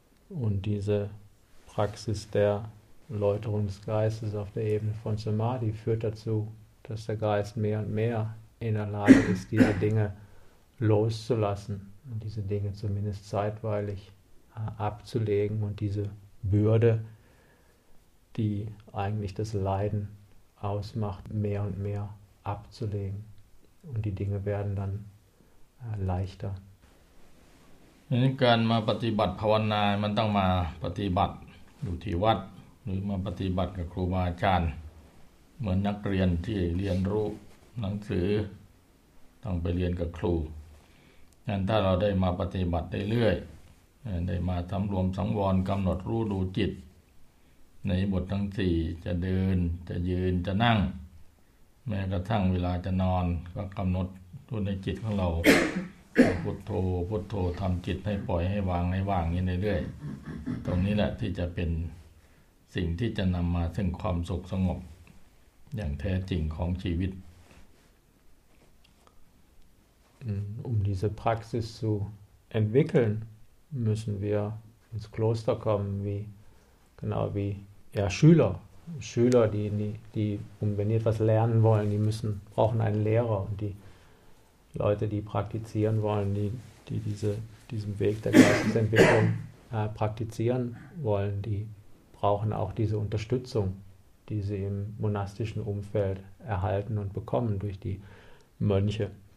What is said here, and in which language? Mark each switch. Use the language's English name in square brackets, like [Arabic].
[German] Und diese Praxis der Läuterung des Geistes auf der Ebene von Samadhi führt dazu, dass der Geist mehr und mehr in der Lage ist, diese Dinge loszulassen und diese Dinge zumindest zeitweilig abzulegen und diese Bürde, die eigentlich das Leiden ausmacht, mehr und mehr abzulegen. Und die Dinge werden dann leichter. [Thai] การมาปฏิบัติภาวนามันต้องมาปฏิบัติอยู่ที่วัดหรือมาปฏิบัติกับครูบาอาจารย์เหมือนนักเรียนที่เรียนรู้หนังสือ ต้องไปเรียนกับครูงั้นถ้าเราได้มาปฏิบัติได้เรื่อยได้มาสำรวมสังวรกำหนดรู้ดูจิตในบททั้ง4จะเดินจะยืนจะนั่งแม้กระทั่งเวลาจะนอนก็กำหนดรู้ในจิตของเราพุทโธพุทโธทำจิตให้ปล่อยให้วางให้วางอย่างนี้เรื่อยๆตรงนี้แหละที่จะเป็นสิ่งที่จะนำมาซึ่งความสุขสงบอย่างแท้จริงของชีวิต [German] diese Praxis zu entwickeln müssen wir ins Kloster kommen wie genau wie ja Schüler die wenn die etwas lernen wollen die müssen brauchen einen Lehrer und die Leute, die praktizieren wollen, diesen Weg der Geistesentwicklung praktizieren wollen, die brauchen auch diese Unterstützung, die sie im monastischen Umfeld erhalten und bekommen durch die Mönche.